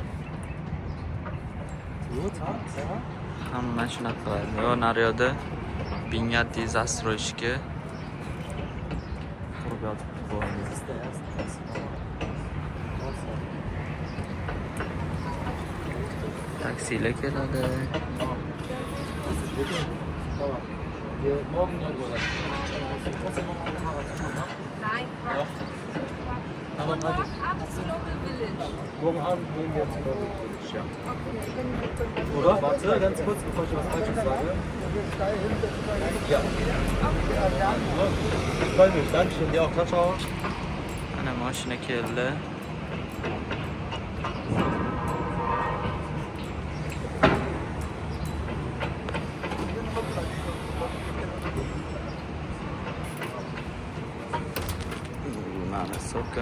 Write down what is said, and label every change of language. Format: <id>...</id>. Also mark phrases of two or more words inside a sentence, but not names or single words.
<uz>Hamma shunaqa qiladi. Yo, naryoqda Bingati застройщики qurib yotibdi. Taksilar keladi.</uz> <de>Nein. Aber Morgen Abend zu Local Village. morgen Abend gehen wir zu Local Village, ja. Okay, Oder? Warte, ganz kurz, bevor ich was Falsches sage. Ja. Ich freue mich. Dankeschön. Dir auch.</de> <it>Ciao, ciao.</it> <uz>Ana mashina keldi. Mana so'kim.</uz>